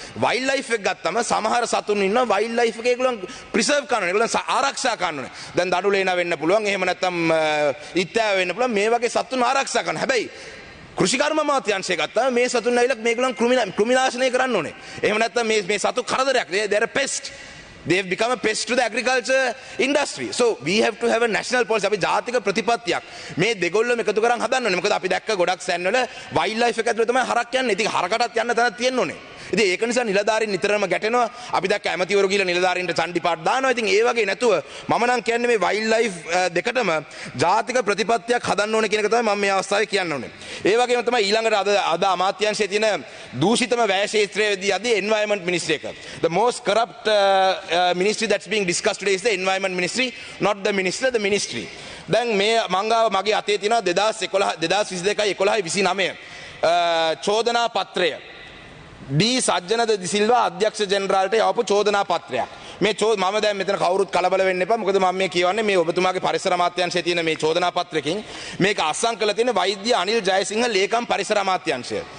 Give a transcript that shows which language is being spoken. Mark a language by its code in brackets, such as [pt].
[si] Wild life එක ගත්තම සමහර සතුන් ඉන්නවා වයිල්ඩ් ලයිෆ් එක ඒගොල්ලන් ප්‍රිසර්ව් කරන්න ඕනේ. ඒගොල්ලන් ආරක්ෂා කරන්න ඕනේ. දැන් දඩුලේන වෙන්න පුළුවන්. එහෙම නැත්තම් ඉත්තෑ වෙන්න පුළුවන්. මේ වගේ සතුන් ආරක්ෂා කරන්න. හැබැයි කෘෂිකර්ම අමාත්‍යාංශය ගත්තාම මේ සතුන් ඇවිල්ලා මේගොල්ලන් කෘමිනාශනය කරන්න ඕනේ. එහෙම නැත්නම් මේ සතු කරදරයක්. [en] They are a pest. They have become a pest to the agriculture industry. So we have to have a national policy. [si] අපි ජාතික ප්‍රතිපත්තියක් මේ දෙගොල්ලම එකතු කරන් හදන්න ඕනේ. මොකද අපි දැක්ක ගොඩක් සෑන් වල වයිල්ඩ් ලයිෆ් එක ඇතුළේ තමයි හරක් යන්නේ. ඉතින් හරකටත් යන්න තැනක් තියෙන්න ඕනේ. ඉතින් ඒක නිසා නිලධාරීන් නිතරම ගැටෙනවා. අපි දැක්ක ඇමතිවරු ගිහලා නිලධාරීන්ට චණ්ඩි පාට දානවා. ඉතින් ඒ වගේ නැතුව මම නම් කියන්නේ මේ වයිල්ඩ් ලයිෆ් දෙකටම ජාතික ප්‍රතිපත්තියක් හදන්න ඕනේ කියන එක තමයි මම මේ අවස්ථාවේ කියන්න ඕනේ. ඒ වගේම තමයි ඊළඟට අද අමාත්‍යාංශයේ තියෙන දූෂිතම වැය ක්ෂේත්‍රයේදී අද environment ministry එක. [en] The most corrupt ministry that's being discussed today is the environment ministry, not the minister, the ministry. [si] දැන් මේ මංගාව මගේ අතේ තියෙනවා 2022 11 29 චෝදනා පත්‍රය. ඩී සජ්ජන ද සිල්වා අධ්‍යක්ෂ ජෙනරාල්ට යවපු චෝදනා පත්‍රයක්. මේ මම දැන් මෙතන කවුරුත් කලබල වෙන්න එපා. මොකද මම මේ කියවන්නේ මේ ඔබතුමාගේ පරිසර අමාත්‍යාංශයේ තියෙන මේ චෝදනා පත්‍රකින් මේක අත්සන් කරලා තියෙන වෛද්‍ය අනිල් ජයසිංහ ලේකම් පරිසර අමාත්‍යාංශය.